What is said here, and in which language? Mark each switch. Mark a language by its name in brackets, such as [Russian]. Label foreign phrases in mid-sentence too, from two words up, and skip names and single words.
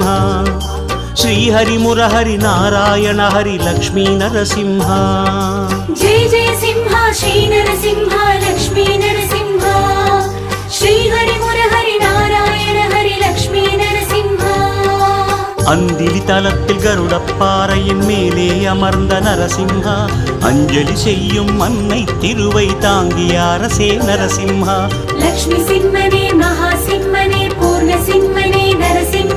[Telugu] శ్రీహరి మురహరి నారాయణ హరి లక్ష్మీ నరసింహ. జయ జయ సింహ శ్రీ నరసింహ లక్ష్మీ నరసింహ. శ్రీహరి మురహరి నారాయణ హరి లక్ష్మీ నరసింహ. [Tamil] அந்திலி தலத்தில் கருடப்பாறையின் மேலே அமர்ந்த நரசிம்ஹா. அஞ்சலி செய்யும் அன்னை திருவை தாங்கிய அரசே நரசிம்ஹா. லக்ஷ்மி சிம்மனே மகா சிம்மனே பூர்ண சிம்மனே நரசிம்ம.